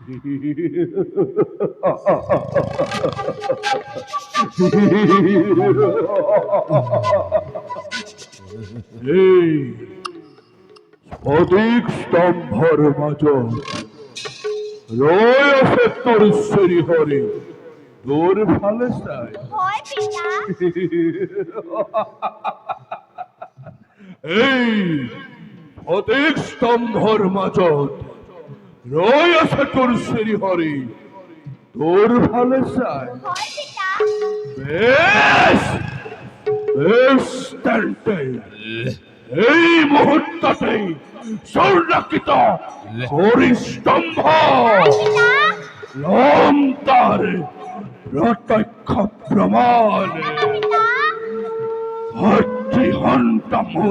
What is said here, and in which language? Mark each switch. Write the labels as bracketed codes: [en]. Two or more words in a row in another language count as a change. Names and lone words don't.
[as] এই স্ফটিক স্তম্ভৰ মাজত ৰৈ আছে তোৰ শ্ৰীহৰি তোৰ ফালে চাই হয় পিতা এই স্ফটিক স্তম্ভৰ মাজত ৰৈ আছে তোৰ শ্ৰীহৰি তোৰ ফালে চাই হয় পিতা বেশ বেশ তেন্তে এই মুহূৰ্ততেই স্বৰ্ণাকৃত হৰিস্তম্ভ পিতা লম তাৰ প্ৰত্যক্ষ প্ৰমাণ পিতা ভাতৃহন্ত মোৰ